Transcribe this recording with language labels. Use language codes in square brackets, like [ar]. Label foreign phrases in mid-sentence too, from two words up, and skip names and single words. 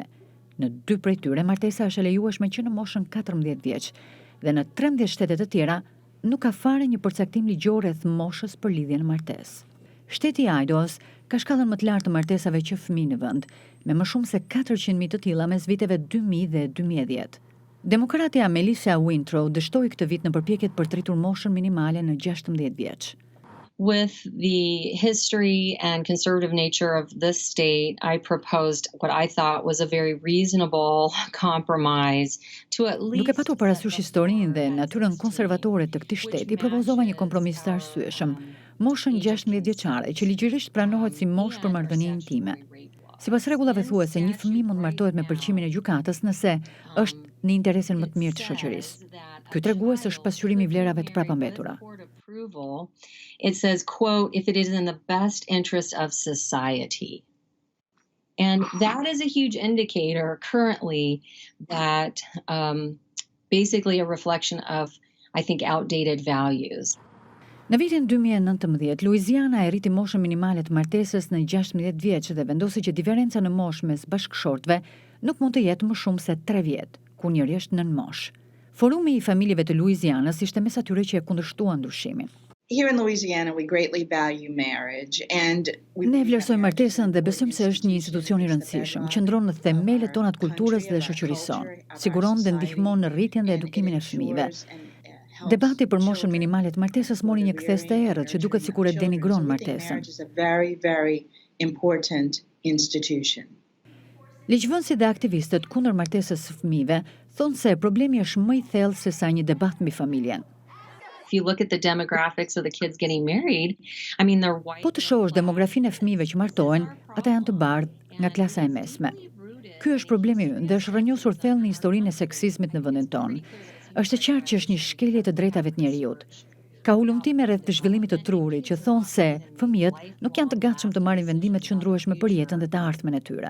[sq] Në 2 prej tyre martesa është e lejueshme që në moshën 14 vjeç dhe në 13 shtete të tjera nuk ka fare një përcaktim ligjor rreth moshës për lidhjen martesë. Shteti i Idaho ka shkallën më të lartë të martesave që fëmijë në vend, me më shumë se 400.000 të tilla mes viteve 2000 dhe 2010. Demokratja Melissa Wintrow dështoi këtë vit në përpjekjet për të rritur moshën minimale në 16 vjeç. [en] With the history and conservative nature of this state, I proposed what I thought was a very reasonable compromise to at least... [sq] Duke patur parasysh historinë dhe natyrën konservatore të këtij shteti, propozova një kompromis të arsyeshëm, moshën 16 vjeçare, që ligjërisht pranohet si moshë për marrëdhënie intime. Sipas rregullave thuhet një fëmijë mund martohet me pëlqimin e gjykatës nëse është në interesin më të mirë të shoqërisë. Ky tregues është pasqyrimi i vlerave të prapambetura. [en] It says, quote, if it is in the best interest of society. And that is a huge indicator currently that basically a reflection of, I think, outdated values. [sq] Në vitin 2019, Louisiana e rriti moshën minimale të martesës në 16 vjeç dhe vendosi që diferenca në moshë mes bashkëshortëve nuk mund të jetë më shumë se 3 vjet, kur njëri është nën moshë. Forumi I familjeve të Louisianës ishte mes atyre që e kundërshtuan ndryshimin. [en] Here in Louisiana, we greatly value marriage and [sq] Ne vlerësojmë martesën dhe besojmë se është një institucion I rëndësishëm, qëndron në themelët tona të kulturës dhe shoqërisë sonë, siguron dhe ndihmon në rritjen dhe edukimin e fëmijëve. Debati për moshën minimale të martesës mori një kthes të errët që duket sikur e denigron martesën. Ligjvënësit dhe aktivistët kundër martesës së fëmijëve thonë se problemi është më I thellë se sa një debat mbi familjen. [en] If you look at the demographics of the kids getting married, I mean they're white. [sq] Po të shohësh demografinë e fëmijëve që martohen, ata janë të bardhë nga klasa e mesme. Ky është problemi ynë dhe është rrënjosur thellë në historinë e seksizmit në vendin tonë. Është e qartë që është një shkelje të drejtave të njerëzit. Ka ulumtime rreth të zhvillimit të trurit që thonë se fëmijët nuk janë të gatshëm të marrin vendime të qëndrueshme për jetën dhe të ardhmen e tyre.